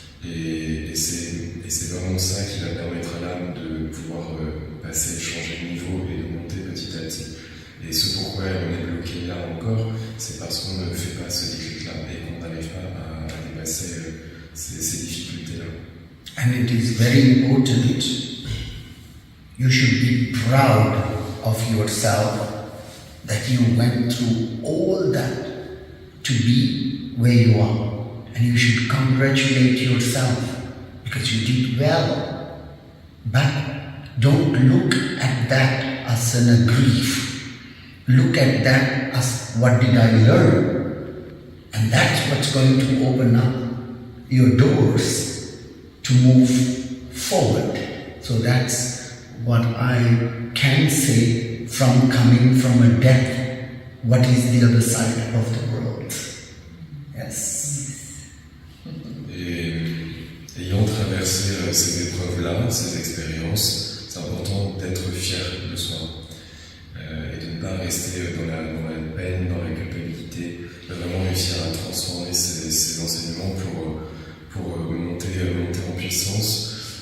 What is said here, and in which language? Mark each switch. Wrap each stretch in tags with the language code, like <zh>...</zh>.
<fr>Et c'est vraiment ça qui va permettre à l'âme de pouvoir passer, changer de niveau et de monter petit à petit. Et ce pourquoi on est bloqué là encore, c'est parce qu'on ne fait pas ce déclic-là et qu'on n'arrive pas à dépasser ces difficultés-là.</fr> <en>And it is very important. You should be proud of yourself that you went through all that to be where you are. And you should congratulate yourself because you did well. But don't look at that as a grief. Look at that as what did I learn? And that's what's going to open up your doors to move forward. So that's what I can say from coming from a death. What is the other side of the world? Yes.</en> <fr>Et ayant traversé ces épreuves-là, ces expériences, c'est important d'être fier de soi et de ne pas rester dans la peine, dans la culpabilité, de vraiment réussir à transformer ces enseignements pour monter en puissance.</fr>